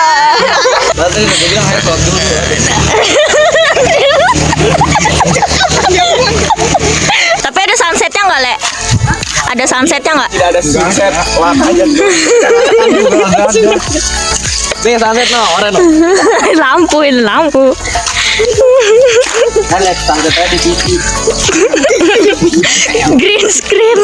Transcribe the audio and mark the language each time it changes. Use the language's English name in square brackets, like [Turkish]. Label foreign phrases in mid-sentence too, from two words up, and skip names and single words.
[Indonesian] Berarti gue bilang ayo sholat dulu. Tapi ada sunsetnya nggak, Le? Ada sunsetnya nggak? Tidak ada sunset. Lap aja. Nih sunset no, oren no. Lampu. Kan lihat sunsetnya di TV. [English] Green screen.